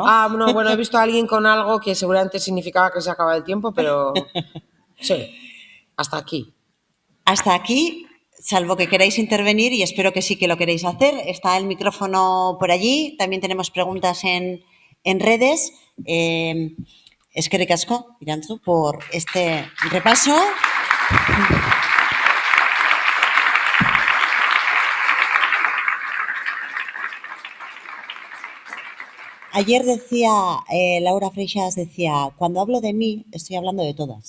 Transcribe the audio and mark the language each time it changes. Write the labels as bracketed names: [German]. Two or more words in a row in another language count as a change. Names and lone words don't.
[Spanish] No, bueno, he visto a alguien con algo que seguramente significaba que se acaba el tiempo, pero sí, hasta aquí. Hasta aquí, salvo que queráis intervenir, y espero que sí que lo queréis hacer. Está el micrófono por allí. También tenemos preguntas en redes. [Basque] Eskerrik asko, Irantzu, [Spanish] por este repaso. Ayer decía, Laura Freixas decía, cuando hablo de mí, estoy hablando de todas.